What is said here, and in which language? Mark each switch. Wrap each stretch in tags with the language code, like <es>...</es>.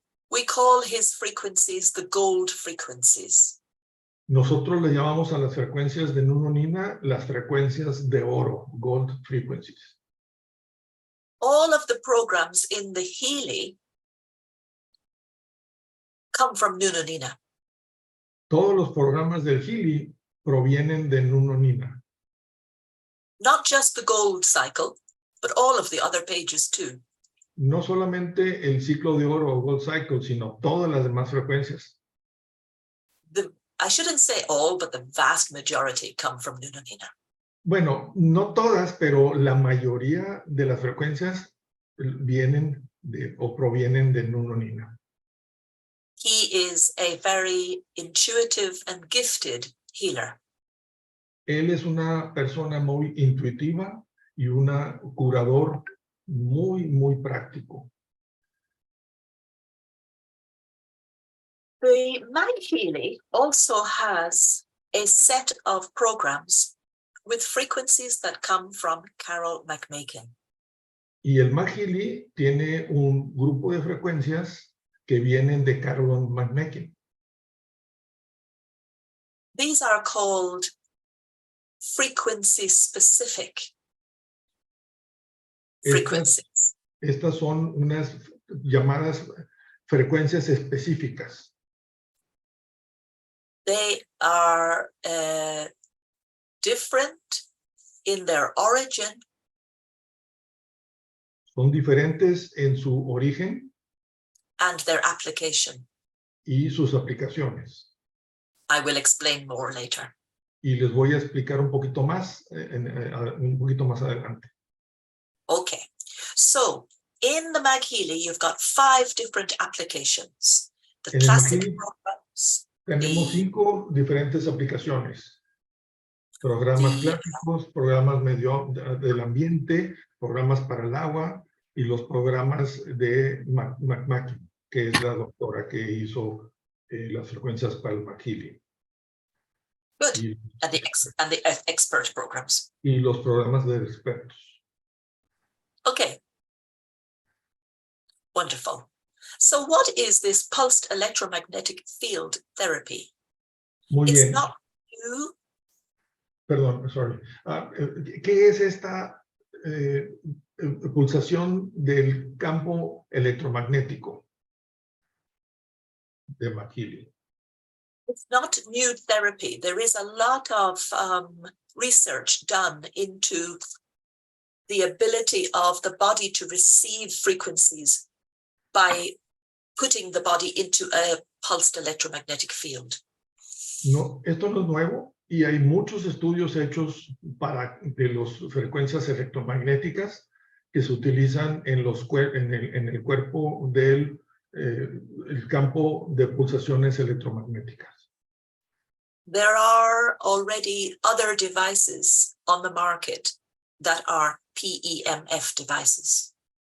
<en>We call his frequencies the gold frequencies.</en> <es>Nosotros le llamamos a las frecuencias de Nuna las frecuencias de oro,</es> <en>gold frequencies. All of the programs in the Healy come from Nuna.</en> <es>Todos los programas del Healy provienen de Nuna.</es> <en>Not just the gold cycle, but all of the other pages too.</en> <es>No solamente el ciclo de oro o</es> <en>gold cycle,</en> <es>sino todas las demás frecuencias.</es> <en>I shouldn't say all, but the vast majority come from Nuna.</en> <es>Bueno, no todas, pero la mayoría de las frecuencias vienen o provienen de Nuna.</es> <en>He is a very intuitive and gifted healer.</en> <es>Él es una persona muy intuitiva y un curador muy, muy práctico.</es> <en>The MagHealy also has a set of programs with frequencies that come from Carol McMakin.</en> <es>Y el MagHealy tiene un grupo de frecuencias que vienen de Carol McMakin.</es> <en>These are called frequency-specific frequencies.</en> <es>Estas son unas llamadas frecuencias específicas.</es> <en>They are different in their origin.</en> <es>Son diferentes en su origen</es> <en>And their application.</en> <es>y sus aplicaciones.</es> <en>I will explain more later.</en> <es>Y les voy a explicar un poquito más adelante.</es> <en>Okay, so in the MagHealy, you've got 5 different applications. The classic programs.</en> <es>Tenemos 5 diferentes aplicaciones. Programas clásicos, programas del ambiente, programas para el agua y los programas de MagHealy, que es la doctora que hizo las frecuencias para el MagHealy.</es> <en>Good. And the expert programs.</en> <es>Y los programas de expertos.</es> <en>Okay. Wonderful. So what is this pulsed electromagnetic field therapy?</en> <es>Muy bien.</es> <en>It's not new.</en> <es>Perdón,</es> <en>sorry.</en> <es>¿Qué es esta pulsación del campo electromagnético de MagHealy?</es> <en>It's not new therapy. There is a lot of research done into the ability of the body to receive frequencies by putting the body into a pulsed electromagnetic field.</en> <es>No, esto no es nuevo y hay muchos estudios hechos de las frecuencias electromagnéticas que se utilizan en el cuerpo del el campo de pulsaciones electromagnéticas.</es> <en>There are already other devices on the market that are PEMF devices.</en>